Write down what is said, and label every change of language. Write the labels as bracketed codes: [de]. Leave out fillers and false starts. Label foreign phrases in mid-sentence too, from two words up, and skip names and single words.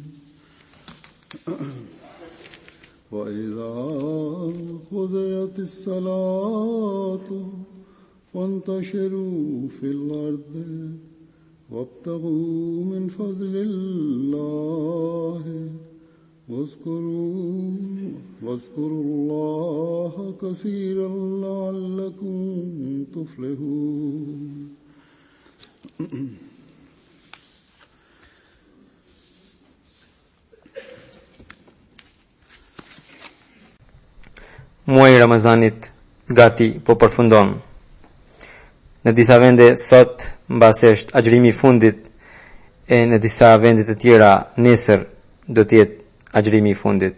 [ar] وإذا قضيت الصلاة فانتشروا في الأرض وابتغوا من فضل الله واذكروا الله كثيرا لعلكم تفلحون. [sq] Muaji i Ramazanit gati po përfundon. Në disa vende sot mbasi është agjërimi i fundit e në disa vende të tjera nesër do të jetë agjërimi i fundit.